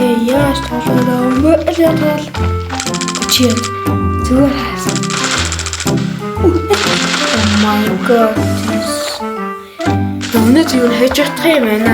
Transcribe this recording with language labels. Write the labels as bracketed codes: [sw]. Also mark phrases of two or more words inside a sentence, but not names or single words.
[mn] Яаж тоолоод авах юм бэ? Чи зүгээр хаасан. [en] Oh my god. [mn] Өнөөдөр юу хийж чадах юм бэ?